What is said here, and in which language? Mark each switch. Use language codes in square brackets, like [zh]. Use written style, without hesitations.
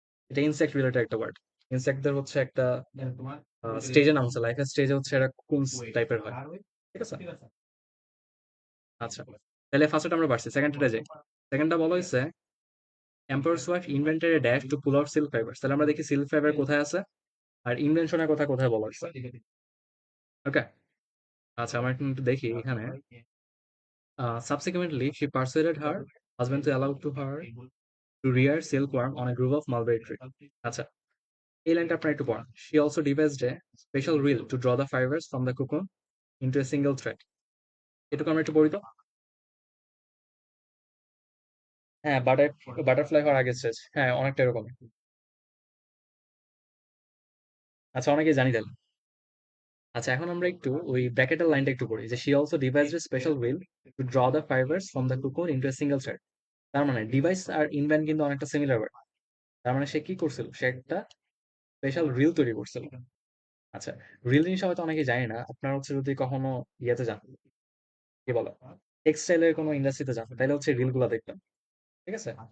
[bn] এটা insect related একটা word. ইনসেক্টদের হচ্ছে একটা স্টেজের নাম আছে, লাইফের স্টেজে হচ্ছে এটা কুকুনস টাইপের হয়। ঠিক আছে। আচ্ছা, তাহলে ফার্স্টটা আমরা পারছি, সেকেন্ডটা যাই। সেকেন্ডটা বলা হয়েছে [en] Empire's wife invented a dash to pull out silk fibres. [bn] তাহলে আমরা দেখি সিল্ক ফাইবার কোথায় আছে আর ইনভেনশনের কথা কোথায় বলা হয়েছে। ওকে, আচ্ছা আমরা একটু দেখি এখানে। [en] Subsequently, she persuaded her husband to allow to her to rear silkworm on a grove of mulberry tree. [bn] আচ্ছা, এই লাইনটা আপনারা একটু পড়ান। [en] She also devised a special reel to draw the fibers from the cocoon into a single thread. [bn] এটুকু আমরা একটু পড়ি তো। হ্যাঁ, বাটারফ্লাই হওয়ার আগের স্টেজ, হ্যাঁ অনেকটা এরকম। আচ্ছা, অনেকে জানি তাহলে। আচ্ছা, এখন আমরা একটু ওই ব্র্যাকেটের লাইনটা একটু পড়ি, যে [en] she also devised a special reel to draw the fibers from the cocoon into a single thread. [bn] তার মানে ডিভাইস আর ইনভেন্ট কিন্তু অনেকটা সিমিলার ওয়ার্ড। তার মানে সে কি করছিল, সে একটা স্পেশাল রিল তৈরি করছিল। আচ্ছা, রিল জিনিসটা হয়তো অনেকে জানি না, আপনার হচ্ছে যদি কখনো ইয়েতে যান, কি বলে, টেক্সটাইলের কোনো ইন্ডাস্ট্রিতে যান, তাহলে হচ্ছে রিল গুলা দেখবেন। ঠিক আছে।